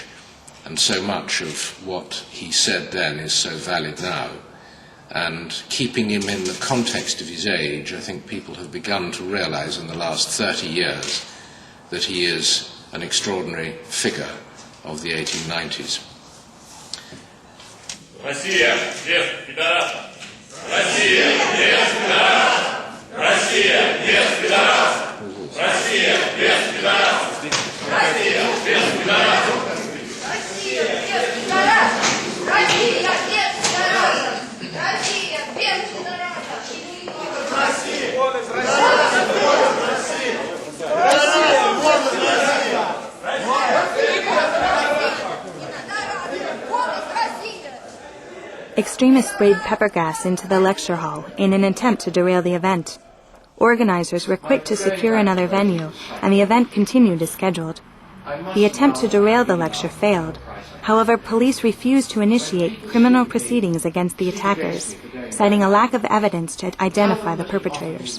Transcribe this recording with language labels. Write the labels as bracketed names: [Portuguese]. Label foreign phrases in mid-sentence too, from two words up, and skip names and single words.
[English] And so much of what he said then is so valid now. And keeping him in the context of his age, I think people have begun to realize in the last 30 years that he is an extraordinary figure of the 1890s. [Russian] Россия, без пидорасов! Россия, без пидорасов! Россия, без пидорасов! Россия, без пидорасов! Россия, без пидорасов! Россия, без пидорасов! Россия, без пидорасов! Россия, без пидорасов! Россия, вон из России! Вон из России! Россия, вон из России! [English] Extremists sprayed pepper gas into the lecture hall in an attempt to derail the event. Organizers were quick to secure another venue, and the event continued as scheduled. The attempt to derail the lecture failed. However, police refused to initiate criminal proceedings against the attackers, citing a lack of evidence to identify the perpetrators.